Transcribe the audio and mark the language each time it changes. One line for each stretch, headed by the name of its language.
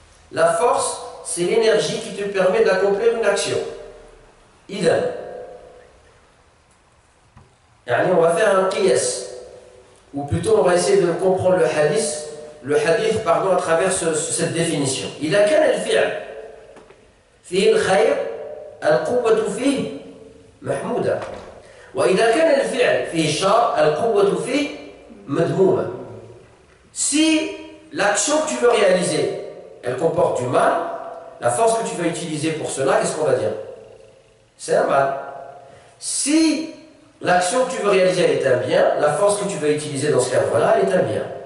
French: La force, c'est l'énergie qui te permet d'accomplir une action. Idan. On va faire un qiyas, ou plutôt on va essayer de comprendre le hadith à travers cette définition.
Arabic: إذا كان الفعل فيه الخير القوة فيه محمودة وإذا كان الفعل فيه الشر القوة فيه مذمومة.
French: Si l'action que tu veux réaliser elle comporte du mal, la force que tu vas utiliser pour cela, qu'est-ce qu'on va dire? C'est un mal. Si l'action que tu veux réaliser, elle est un bien, la force que tu vas utiliser dans ce cadre-là, elle est un bien.